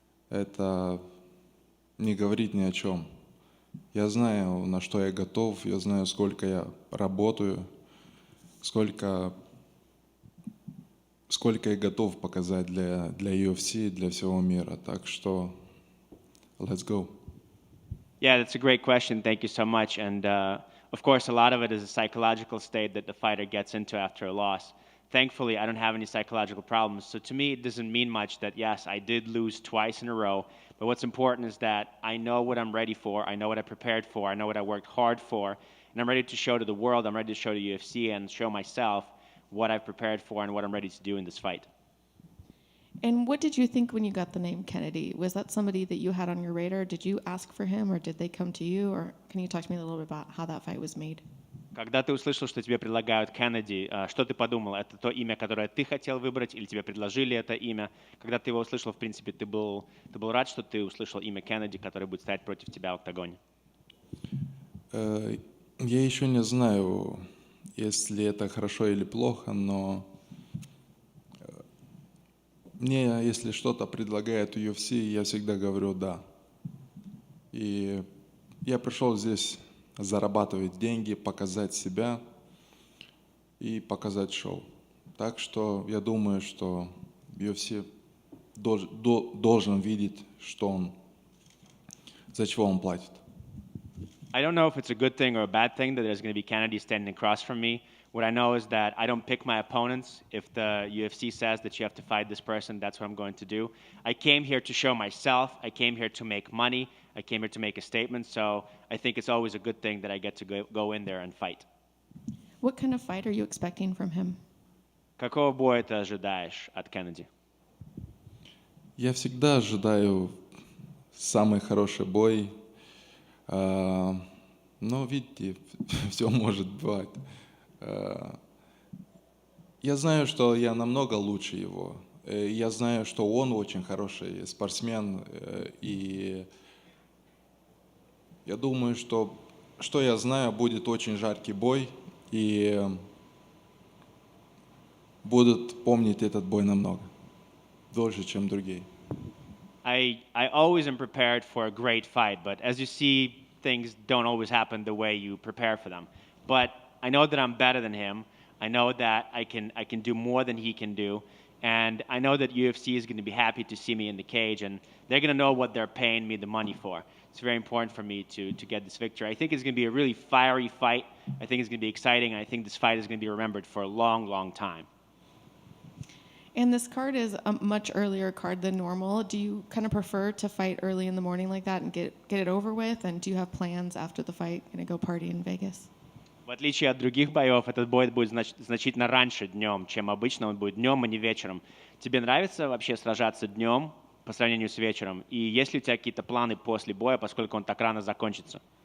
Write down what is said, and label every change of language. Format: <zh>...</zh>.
<ru>Это не говорит ни о чем. Я знаю, на что я готов, я знаю, сколько я работаю, сколько я готов показать для UFC, для всего мира. Так что</ru> <en>let's go. Yeah, that's a great question. Thank you so much. And of course, a lot of it is a psychological state that the fighter gets into after a loss. Thankfully, I don't have any psychological problems. So to me, it doesn't mean much that, yes, I did lose twice in a row. But what's important is that I know what I'm ready for. I know what I prepared for. I know what I worked hard for. And I'm ready to show to the world. I'm ready to show to UFC and show myself what I've prepared for and what I'm ready to do in this fight. And what did you think when you got the name Kennedy? Was that somebody that you had on your radar? Did you ask for him, or did they come to you? Or can you talk to me a little bit about how that fight was made?</en> <ru>Когда ты услышал, что тебе предлагают Кеннеди, что ты подумал? Это то имя, которое ты хотел выбрать, или тебе предложили это имя? Когда ты его услышал, в принципе, ты был рад, что ты услышал имя Кеннеди, который будет стоять против тебя в октагоне? Я еще не знаю, если это хорошо или плохо, но мне, если что-то предлагает UFC, я всегда говорю «да». И я пришел здесь зарабатывать деньги, показать себя и показать шоу. Так что я думаю, что UFC должен видеть, за чего он платит.</ru> <en>I don't know if it's a good thing or a bad thing that there's going to be Kennedy standing across from me. What I know is that I don't pick my opponents. If the UFC says that you have to fight this person, that's what I'm going to do. I came here to show myself. I came here to make money. I came here to make a statement. So I think it's always a good thing that I get to go in there and fight. What kind of fight are you expecting from him?</en> <ru>Какого боя ты ожидаешь от Кеннеди? Я всегда ожидаю самый хороший бой. Но, видите, все может бывать. Я знаю, что я намного лучше его. Я знаю, что он очень хороший спортсмен. И я думаю, что я знаю, будет очень жаркий бой. И будут помнить этот бой намного. Дольше, чем другие.</ru> <en>I always am prepared for a great fight, but as you see, things don't always happen the way you prepare for them. But I know that I'm better than him. I know that I can do more than he can do, And I know that UFC is going to be happy to see me in the cage, and they're going to know what they're paying me the money for. It's very important for me to get this victory. I think it's going to be a really fiery fight. I think it's going to be exciting. I think this fight is going to be remembered for a long, long time. And this card is a much earlier card than normal. Do you kind of prefer to fight early in the morning like that and get it over with? And do you have plans after the fight? Gonna go party in Vegas?</en> <ru>В отличие от других боев, этот бой будет значительно раньше днем, чем обычно. Он будет днем, а не вечером. Тебе нравится вообще сражаться днем по сравнению с вечером? И есть ли у тебя какие-то планы после боя, поскольку он так рано закончится?</ru>